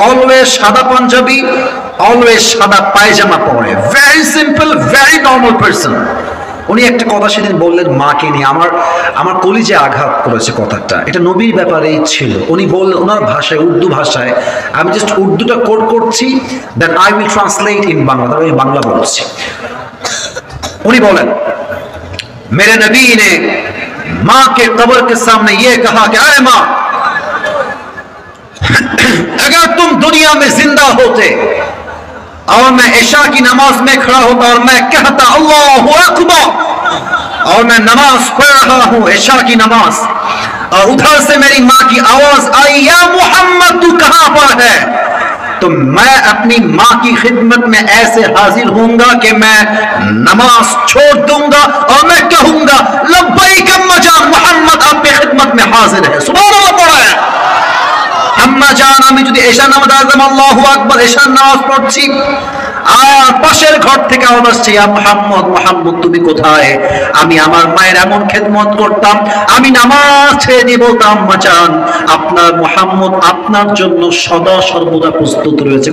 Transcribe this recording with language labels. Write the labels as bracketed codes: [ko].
[bn] Always সাদা panjabi, always সাদা পায়জামা পরে, [en] Very simple, very normal person. [bn] উনি একটা কথা সেদিন বললেন মাকে নিয়ে, আমার কলিজে আঘাত করেছে কথাটা। এটা নবীর ব্যাপারেই ছিল। উনি বললেন ওনার ভাষায়, উর্দু ভাষায়, আমি জাস্ট উর্দুটা কোড করছি, [en] Then I will translate in Bangla. [bn] আমি বাংলা বলছি। উনি বলেন, [hi] मेरे नबी ने माँ के कब्र के सामने ये कहा कि अरे माँ, अगर तुम दुनिया में जिंदा होते और मैं इशा की नमाज में खड़ा होता और मैं कहता अल्लाहु अकबर और मैं नमाज पढ़ रहा हूं इशा की नमाज, और उधर से मेरी माँ की आवाज आई या मोहम्मद तू कहां पर है, तो मैं अपनी माँ की खिदमत में ऐसे हाजिर होऊंगा कि मैं नमाज छोड़ दूंगा और मैं कहूंगा लब्बैक अम्मा जान, मोहम्मद आपकी खिदमत में हाजिर है। सुभान अल्लाह पढ़ा है। [bn] আম্মা জান, আমি যদি এশা নামাজ আজম আল্লাহু আকবার এশার নামাজ পড়ছি, আর পাশের ঘর থেকে আওয়াজ আসছে ইয়া মুহাম্মদ, মুহাম্মদ তুমি কোথায়? আমি আমার মায়ের এমন খেদমত করতাম, আমি নামাজ ছেড়ে দিয়ে বলতাম আম্মা জান, আপনার মুহাম্মদ আপনার জন্য সদা সর্বদা প্রস্তুত রয়েছে।